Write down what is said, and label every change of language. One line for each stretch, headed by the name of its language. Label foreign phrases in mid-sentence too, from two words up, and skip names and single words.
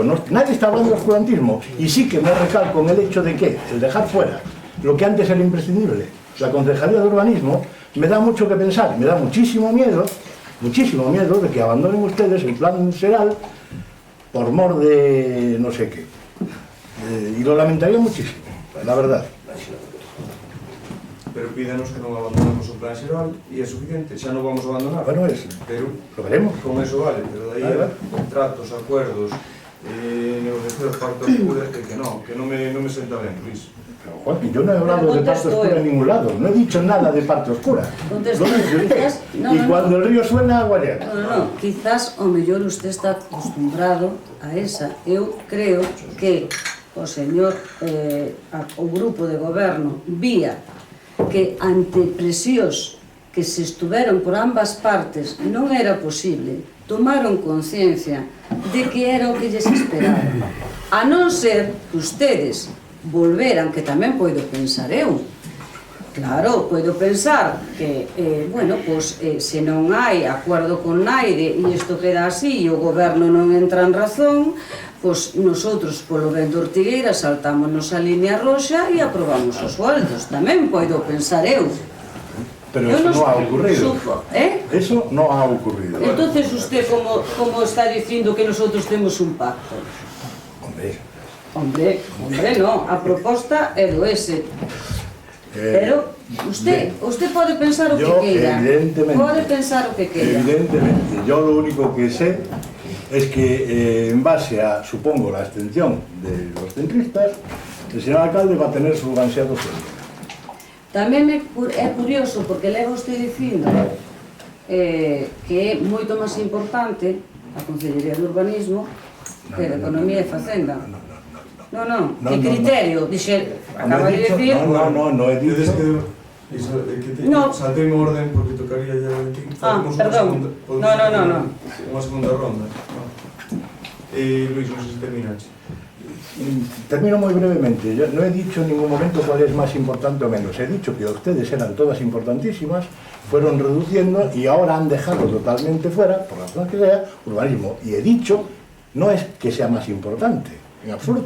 Spanish: Nadie está hablando de oscurantismo. Y sí que me recalco en el hecho de que el dejar fuera lo que antes era imprescindible, la Concejalía de Urbanismo, me da mucho que pensar. Me da muchísimo miedo de que abandonen ustedes el plan Seral por mor de no sé qué. Y lo lamentaría muchísimo, la verdad.
Galician: Pero pídanos que non abandonemos o plan xeral e é suficiente, xa non vamos a abandonar.
Spanish: Bueno, pero lo veremos.
Galician: Con eso vale, pero de aí contratos, acuerdos, negociacións, pacto oscuro, que non me senta ben, Luis.
Spanish: Pero, Joaquín, yo no he hablado de parte oscura en ningún lado, no he dicho nada de parte oscura. Y cuando el río suena, agua llega.
Galician: No, quizás o mellor usted está acostumbrado a esa. Eu creo que o señor, o grupo de goberno vía que ante presións que se estuveron por ambas partes non era posible, tomaron conciencia de que era o que lles esperaba. A non ser que ustedes volveran, que tamén podo pensar eu, claro, podo pensar que, bueno, pois, se non hai acordo con Naide e isto queda así e o goberno non entra en razón, pois nosotros polo ben de Ortigueira saltámonos a línea roxa e aprobamos os sueldos. Tamén podo pensar eu.
Spanish: Pero eso no ha ocurrido. Eso no ha ocurrido. Entonces usted como está
Galician: dicindo que nosotros temos un pacto?
Spanish: Hombre, no,
Galician: a proposta é do ese. Pero usted pode pensar o que queira. Pode pensar o que queira.
Spanish: Evidentemente, yo lo único que sé es que en base a, supongo, la abstención de los centristas, el señor alcalde va a tener su ansiado sueldo.
Galician: Tamén é curioso, porque leva usted dicindo que é moito máis importante a Consellería de Urbanismo que de Economía e Facenda.
Spanish: No, que criterio, acaba de decir... No he dicho... Saltei o orden porque tocaría ya... perdón. No.
Galician: Unha segunda ronda. Luis, non sei se terminaste.
Spanish: Termino muy brevemente. Yo no he dicho en ningún momento cuál es más importante o menos. He dicho que ustedes eran todas importantísimas, fueron reduciendo y ahora han dejado totalmente fuera, por razón que sea, urbanismo. Y he dicho, no es que sea más importante, en absoluto.